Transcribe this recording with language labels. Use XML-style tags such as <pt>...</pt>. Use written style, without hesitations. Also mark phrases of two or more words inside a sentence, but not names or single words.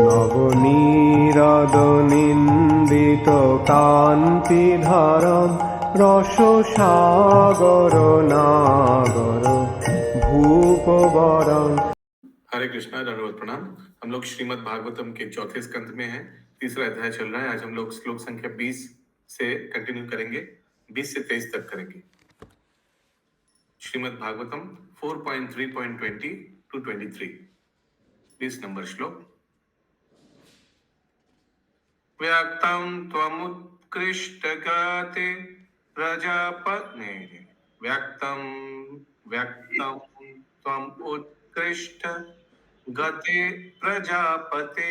<sa>নবনীরদ-নিন্দিত কান্তিধারম রসসাগর নাগর ভূপবরম।</sa> <hi>हरे कृष्णा, दंडवत प्रणाम। हम लोग श्रीमद् भागवतम के चौथे स्कंद में हैं। तीसरा अध्याय चल रहा है। आज हम लोग श्लोक संख्या 20 से कंटिन्यू करेंगे, 20 से 23 तक करेंगे। श्रीमद् भागवतम 4.3.20 to 23, 20 नंबर श्लोक।</hi> <sa>व्यक्तं त्वमुत्कृष्टगते प्रजापते व्यक्तं त्वम् उत्कृष्ट गते प्रजापते</sa>